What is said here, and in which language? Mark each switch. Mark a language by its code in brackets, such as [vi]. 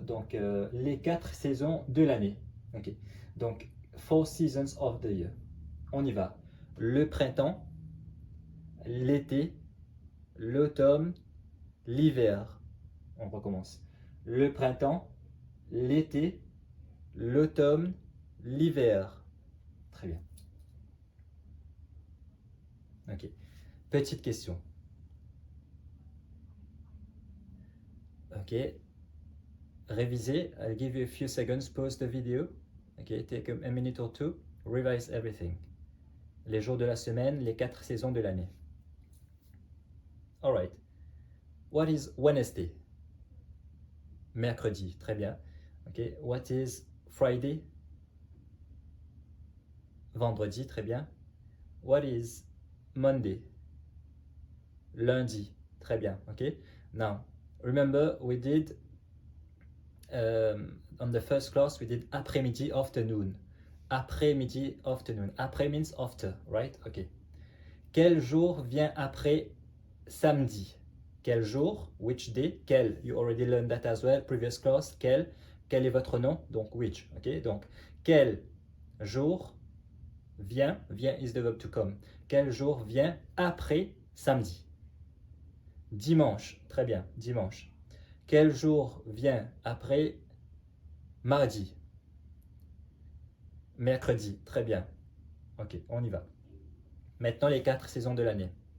[fr] Donc les 4 saisons de l'année. Ok. [en] Donc 4 seasons of the year. [fr] On y va. Le printemps, l'été, l'automne, l'hiver. On recommence. Le printemps, l'été, l'automne, l'hiver. Très bien. Ok. Petite question. Ok. Révisez. [en] I'll give you a few seconds. Pause the video. Ok. Take a minute or two. Revise everything. [fr] Les jours de la semaine, les 4 saisons de l'année. [en] Alright. What is Wednesday? [fr] Mercredi. Très bien. [en] Ok. What is Friday? [fr] Vendredi. Très bien. [en] What is Monday? [fr] Lundi. Très bien. Ok. [en] Now, remember we did on the first class we did après-midi, afternoon. Après-midi, afternoon. Après means after, right? Ok. [fr] Quel jour vient après samedi? Quel jour? [en] Which day? [fr] Quel? [en] You already learned that as well. Previous class. [fr] Quel? Quel est votre nom? Donc which. Ok. Donc quel jour vient? [en] Vient is the verb to come. [fr] Quel jour vient après samedi? Dimanche. Très bien. Dimanche. Quel jour vient après mardi? Mercredi. Très bien. Ok, on y va. Maintenant, les 4 saisons de l'année.